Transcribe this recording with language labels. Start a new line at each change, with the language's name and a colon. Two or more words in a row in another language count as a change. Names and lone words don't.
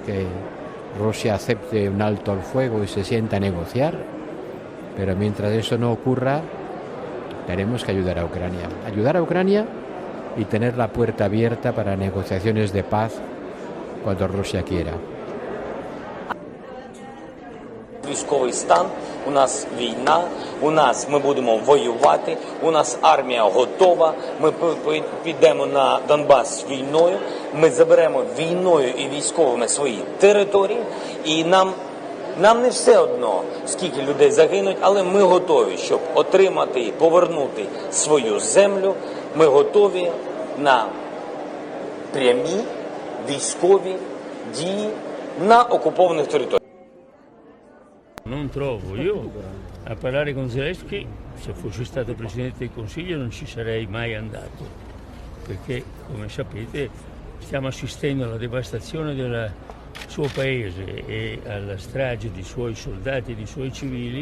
Spanish: Que Rusia acepte un alto al fuego y se sienta a negociar. Pero mientras eso no ocurra, tenemos que ayudar a Ucrania. Ayudar a Ucrania y tener la puerta abierta para negociaciones de paz cuando Rusia quiera.
Ukrainian: Військовий стан, у нас війна, ми будемо воювати, у нас армія готова, ми підемо на Донбас з війною, ми заберемо війною і військовими свої території, і нам не все одно, скільки людей загинуть, але ми готові, щоб отримати і повернути свою землю, ми готові на прямі військові дії на окупованих територіях.
Italian: Non trovo, io a parlare con Zelensky, se fossi stato Presidente del Consiglio non ci sarei mai andato, perché come sapete stiamo assistendo alla devastazione del suo paese e alla strage di suoi soldati e di suoi civili.